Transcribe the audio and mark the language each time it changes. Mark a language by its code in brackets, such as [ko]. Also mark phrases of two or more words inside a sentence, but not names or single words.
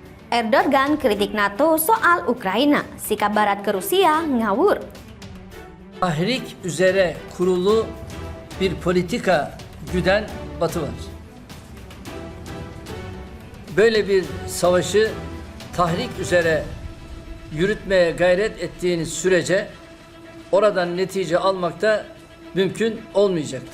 [id] Erdogan kritik NATO soal Ukrayna, sikap Barat ke Rusia ngawur. [tr] Tahrik üzere kurulu bir politika güden Batı var. Böyle bir savaşı tahrik üzere yürütmeye gayret ettiğiniz sürece oradan netice almak da mümkün olmayacaktır.